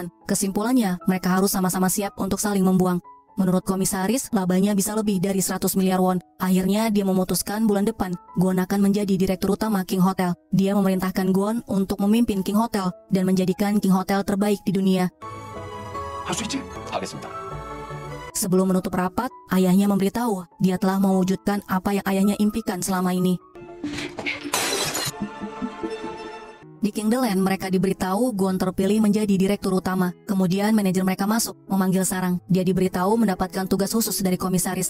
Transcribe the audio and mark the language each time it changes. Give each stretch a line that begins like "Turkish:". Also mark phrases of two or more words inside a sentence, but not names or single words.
Indonesian: Kesimpulannya, mereka harus sama-sama siap untuk saling membuang. Menurut komisaris, labanya bisa lebih dari 100 miliar won. Akhirnya dia memutuskan bulan depan, Gon akan menjadi direktur utama King Hotel. Dia memerintahkan Gon untuk memimpin King Hotel dan menjadikan King Hotel terbaik di dunia.
Korean: 할 수 있지? 하겠습니다.
Indonesian: Sebelum menutup rapat, ayahnya memberitahu dia telah mewujudkan apa yang ayahnya impikan selama ini. Di Kingdeland, mereka diberitahu Gon terpilih menjadi direktur utama. Kemudian manajer mereka masuk, memanggil Sarang. Dia diberitahu mendapatkan tugas khusus dari komisaris.